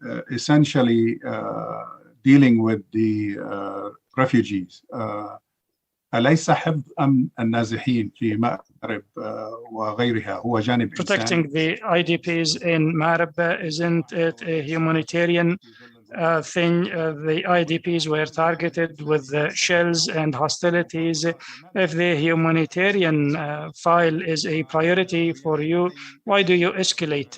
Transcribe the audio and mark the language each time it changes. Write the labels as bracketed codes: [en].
[en] Essentially, dealing with the refugees. [ar] أليس حفظ أمن النازحين في مأرب وغيرها هو جانب إنساني؟ [en] Protecting the IDPs in Marib, isn't it a humanitarian thing? The IDPs were targeted with shells and hostilities. If the humanitarian file is a priority for you, why do you escalate?